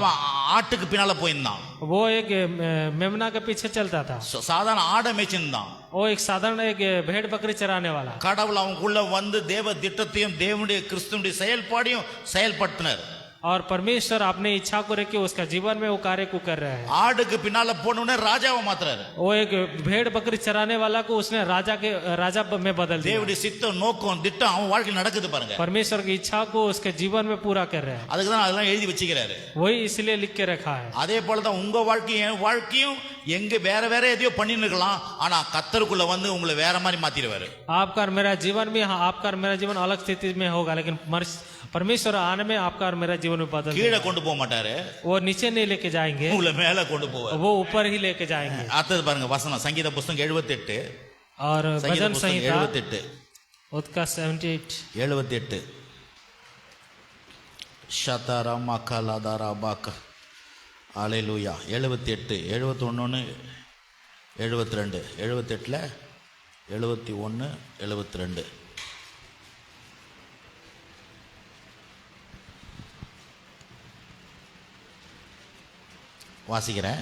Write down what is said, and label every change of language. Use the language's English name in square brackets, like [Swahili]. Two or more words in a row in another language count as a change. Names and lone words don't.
[Tamil] அவன் ஆட்டுக்கு பின்னால போயிருந்தான். [Hindi] वो एक मेमना के पीछे चलता था। [Tamil] சாதாரண ஆடை மேய்ச்சிருந்தான். [Hindi] वो एक साधारण एक भेड़ बकरी चराने वाला। [Tamil] கடவுள் அவனுக்குள்ள வந்து தேவ திட்டத்தையும் தேவனுடைய கிறிஸ்துவுடைய செயல்பாடையும் செயல்படுத்தினார். [Hindi] और परमेश्वर अपने इच्छा को रख के उसका जीवन में वो कार्य को कर रहे हैं। [Tamil] ஆடுக்கு பின்னால போனோடனே ராஜாவை மாத்துறாரு. [Hindi] वो एक भेड़ बकरी चराने वाला को उसने राजा में बदल दिया। [Tamil] தேவனுடைய சித்தம் நோக்கம் திட்டம் அவன் வாழ்க்கையில் நடக்குது பாருங்க. [Hindi] परमेश्वर की इच्छा को उसके जीवन में पूरा कर रहे हैं। [Tamil] அதுக்கு தான் அதெல்லாம் எழுதி வச்சுக்கிறாரு. [Hindi] वही इसलिए लिख के रखा है। [Tamil] அதே போல தான் உங்க வாழ்க்கையும் என் வாழ்க்கையும் எங்க வேற வேற எதையோ பண்ணின்னு இருக்கலாம், ஆனா கர்த்தருக்குள்ள வந்து உங்களை வேற மாதிரி மாத்திடுவாரு. [Hindi] आपका और मेरा जीवन भी, आपका और मेरा जीवन अलग स्थिति में होगा, लेकिन परमेश्वर आने में आपका और मेरा जीवन में बदल [Tamil] கீழே கொண்டு போக மாட்டாரு, [Hindi] वो नीचे नहीं लेके जाएंगे, [Tamil] உங்களை மேல கொண்டு போவார். [Hindi] वो ऊपर ही लेके जाएंगे। [Tamil] அடுத்தது பாருங்க வசனம் சங்கீத புஸ்தகம் 78, [Hindi] और [Tamil] சங்கீத [Hindi] भजन [Tamil] புஸ்தகம் [Hindi] संहिता 78 उसका 78 [Tamil] ஷதரமா கலதரபாக அல்லேலூயா 78 71 72 78ல 71 72 வாசிக்கிறேன்.